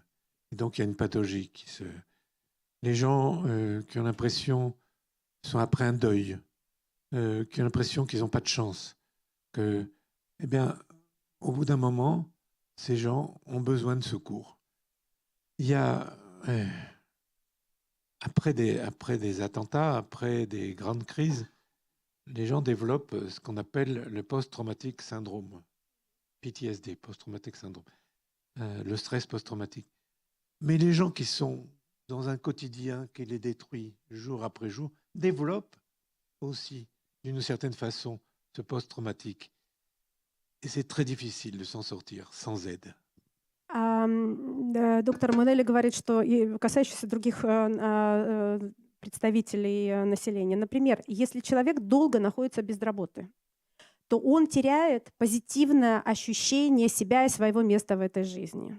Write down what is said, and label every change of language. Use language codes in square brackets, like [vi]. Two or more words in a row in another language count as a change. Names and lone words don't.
[fr] Et donc il y a une pathologie Les gens qui ont l'impression, sont après un deuil, qui ont l'impression qu'ils n'ont pas de chance, que, eh bien, au bout d'un moment, ces gens ont besoin de secours. Il y a, après des attentats, après des grandes crises, les gens développent ce qu'on appelle le [en] post-traumatic syndrome, [fr] PTSD, [en] post-traumatic syndrome, [fr] le stress post-traumatique. Mais les gens qui sont dans un quotidien qui les détruit jour après jour développent aussi, d'une certaine façon, ce post-traumatique. Et c'est très difficile de s'en sortir sans aide. [ru] Доктор Монелли говорит, что касающийся других представителей населения. Например, если человек долго находится без работы, то он теряет позитивное ощущение себя и своего места в этой жизни.